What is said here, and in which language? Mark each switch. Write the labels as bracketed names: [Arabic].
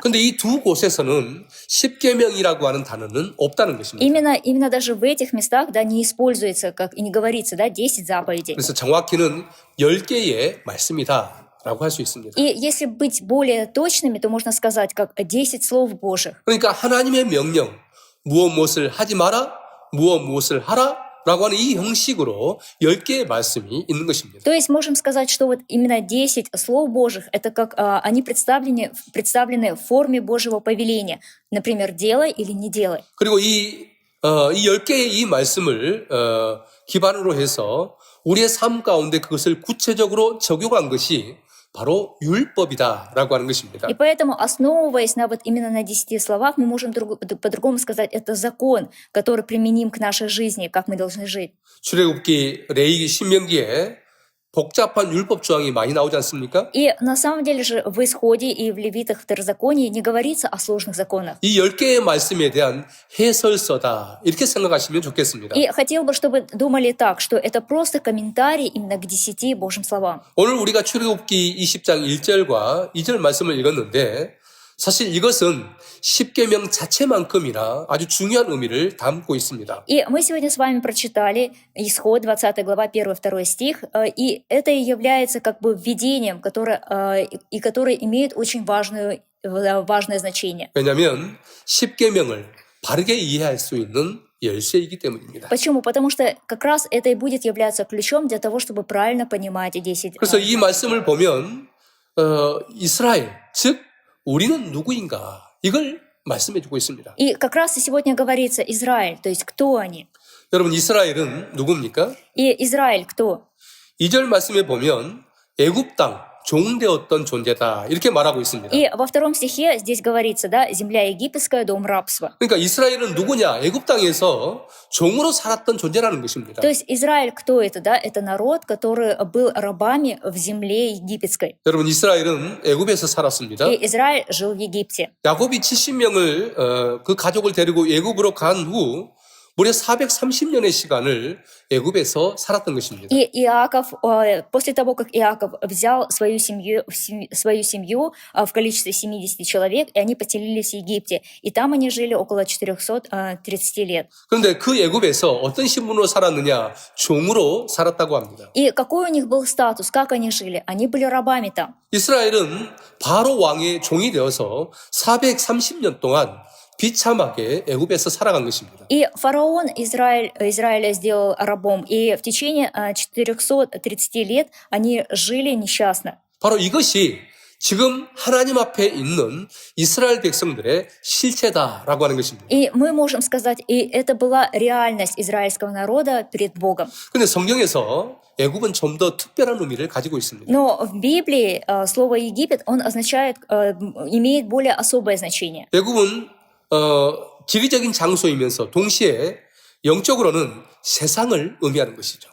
[Korean] 근데 이 두 곳에서는 십계명이라고 하는 단어는 없다는 것입니다. [Russian] Именно даже в этих местах, да, не используется, как и не говорится, да, 10 заповедей. [Korean] 그래서 정확히는 10개의 말씀이다 라고 할 수 있습니다. [Russian] И если быть более точными, то можно сказать, как 10 слов Божьих. [Korean] 그러니까 하나님의 명령, 무엇을 하지 마라, 무엇을 하라 라고 하는 이 형식으로 10개의 말씀이 있는 것입니다. [Russian] То есть можем сказать, что вот именно 10 слов Божьих, это как они представлены в форме Божьего повеления. Например, делай или не делай. [Korean] 그리고 이 10개의 이 말씀을 기반으로 해서 우리의 삶 가운데 그것을 구체적으로 적용한 것이 바로 율법이다라고 하는 것입니다. [Russian] И поэтому, основываясь вот именно на 10 словах, мы можем по-другому сказать, это закон, который применим к нашей жизни, как мы должны жить. [Korean] 출애굽기, 레위기, 신명기에 복잡한 율법 조항이 많이 나오지 않습니까? [Russian] И на самом деле же в Исходе и в Левитах, Второзаконии не говорится о сложных законах. [Korean] 이 10개의 말씀에 대한 해설서다 이렇게 생각하시면 좋겠습니다. [Russian] И хотел бы, чтобы думали так, что это просто комментарий именно к 10 Божьим словам. [Korean] 오늘 우리가 출애굽기 20장 1절과 2절 말씀을 읽었는데 사실 이것은 십계명 자체만큼이나 아주 중요한 의미를 담고 있습니다. [Russian] И мы сегодня с вами прочитали Исход, 20 глава, 1-2 стих, и это и является как бы введением, которое имеет очень важное значение. [Korean] 왜냐하면 십계명을 바르게 이해할 수 있는 열쇠이기 때문입니다. [Russian] Почему? Потому что как раз это и будет являться ключом для того, чтобы правильно понимать 10. [Korean] 그래서 이 말씀을 보면 이스라엘, 즉 우리는 누구인가 이걸 말씀해주고 있습니다. [Russian] И как раз и сегодня говорится Израиль, то есть кто они? [Korean] 여러분 이스라엘은 누굽니까? [Russian] И Израиль кто? [Korean] 2절 말씀에 보면 애굽 땅 종되었던 존재다 이렇게 말하고 있습니다. [Russian] И во втором стихе здесь говорится, да, земля египетская, дом рабства. [Korean] 그러니까 이스라엘은 누구냐? 애굽 땅에서 종으로 살았던 존재라는 것입니다. [Russian] То есть Израиль кто это, да? Это народ, который был рабами в земле египетской. [Korean] 여러분 이스라엘은 애굽에서 살았습니다. [Russian] И Израиль жил в Египте. [Korean] 야곱이 70명을 그 가족을 데리고 애굽으로 간 후 무려 430년의 시간을 애굽에서 살았던 것입니다. [Russian] И Иаков, после того, как Иаков взял свою семью в количестве 70 человек, и они поселились в Египте, и там они жили около 430 лет. [Korean] 그런데 그 애굽에서 어떤 신분으로 살았느냐? 종으로 살았다고 합니다. [Russian] И какой у них был статус, как они жили? Они были рабами там. [Korean] 이스라엘은 바로 왕의 종이 되어서 430년 동안 비참하게 애굽에서 살아간 것입니다. [Russian] И фараон Израиля сделал рабом, и в течение 430 лет они жили несчастно. [Korean] 바로 이것이 지금 하나님 앞에 있는 이스라엘 백성들의 실체다라고 하는 것입니다. [Russian] И мы можем сказать, и это была реальность израильского народа перед Богом. [Korean] 근데 성경에서 애굽은 좀 더 특별한 의미를 가지고 있습니다. [Russian] Но в Библии слово Египет, он означает, имеет более особое значение. [Korean] 애굽은 지리적인 장소이면서 동시에 영적으로는 세상을 의미하는 것이죠.